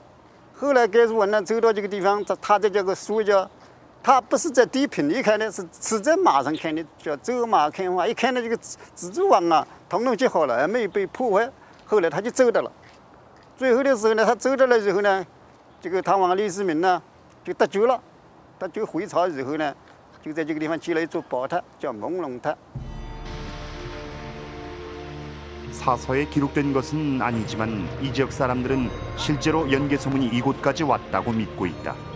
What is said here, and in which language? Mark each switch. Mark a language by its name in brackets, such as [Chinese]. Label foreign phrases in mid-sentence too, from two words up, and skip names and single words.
[Chinese] 后来盖叔文呢走到这个地方，他在这个书叫，他不是在地平里看的，是在马上看的，叫走马看花。一看到这个蜘蛛网啊，统统结好了，还没有被破坏。后来他就走到了。最后的时候呢，他走到了以后呢，这个唐王李世民呢就得救了，得救回朝以后呢，就在这个地方建了一座宝塔，叫朦胧塔。 [Korean] 사서에 기록된 것은 아니지만 이 지역 사람들은 실제로 연개소문이 이곳까지 왔다고 믿고 있다.